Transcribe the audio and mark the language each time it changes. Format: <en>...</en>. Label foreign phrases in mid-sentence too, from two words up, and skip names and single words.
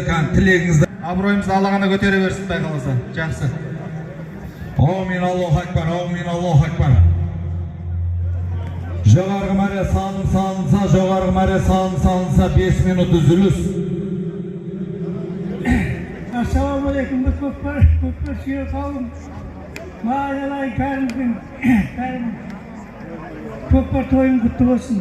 <kk>Тілегіңізді Абыройымызды Аллағана көтере берсін, Құдай қаласа. Жақсы. Аумин,</kk> <ar>الله أكبر آمين الله أكبر.</ar> <kk>Жоғарғы мәре салынса 5 минут үзіліс. Ассалаумағалейкум, көкпар сүйер қауым. Мағалай Кәрімдің көкпар тойын құтты болсын.</kk>